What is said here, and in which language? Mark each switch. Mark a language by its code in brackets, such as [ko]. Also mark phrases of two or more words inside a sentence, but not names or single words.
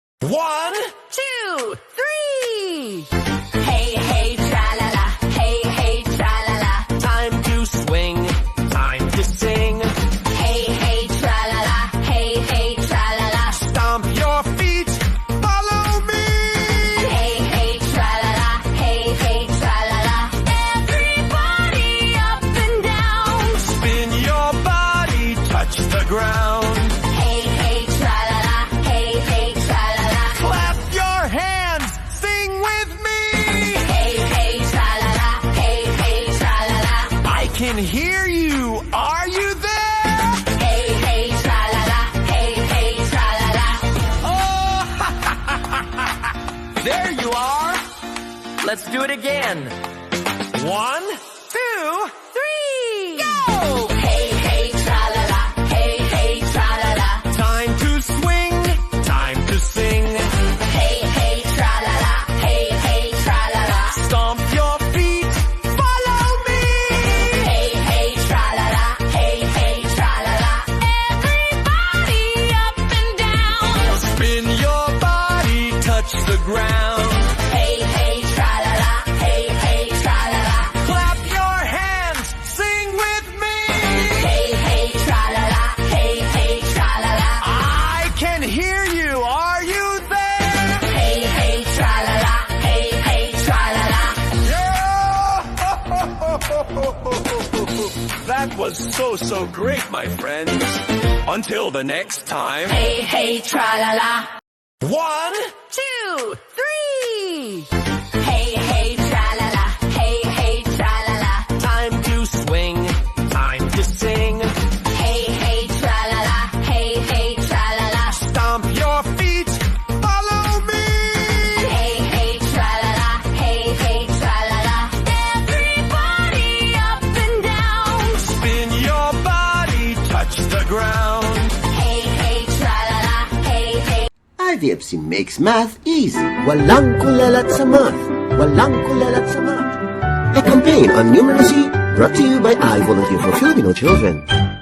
[en] 1, 2, 3. Hey, hey, tra-la-la. Hey, hey, tra-la-la. Time to swing, time to sing. Hey, hey, tra-la-la. Hey, hey, tra-la-la. Stomp your feet, follow me. Hey, hey, tra-la-la. Hey, hey, tra-la-la. Everybody up and down. Spin your body, touch the ground. Hey, hey, tra-la-la. Hey, hey, tra-la-la. Clap your hands, sing with me. Hey, hey, tra-la-la. Hey, hey, tra-la-la. I can hear you, are you there? Hey, hey, tra-la-la. Hey, hey, tra-la-la. Oh, there you are. Let's do it again. 1, 2, 3, go! Hey, hey, tra-la-la. Hey, hey, tra-la-la. Time to swing, time to sing. Hey, hey, tra-la-la. Hey, hey, tra-la-la. Stomp your feet, follow me. Hey, hey, tra-la-la. Hey, hey, tra-la-la. Everybody up and down. Spin your body, touch the ground. Hey, hey, tra-la-la. Hey, hey, tra-la-la. Clap your hands, sing with me. Hey, hey, tra-la-la. Hey, hey, tra-la-la. I can hear you, are you there? Hey, hey, tra-la-la. Hey, hey, tra-la-la. That was so great, my friends. Until the next time. Hey, hey, tra-la-la. 1, 2, 3. Hey, hey, tra-la-la. Hey, hey, tra-la-la. Time to swing, time to sing. Hey, hey, tra-la-la. Hey, hey, tra-la-la. Stomp your feet, follow me. Hey, hey, tra-la-la. Hey, hey, tra-la-la. Everybody up and down. Spin your body, touch the ground. Hey, hey, tra-la-la. Hey, hey. IVFC makes math easy. [tl] Walang kulelat sa math. Walang kulelat sa math. [en] A campaign on numeracy brought to you by I Volunteer for Filipino Children.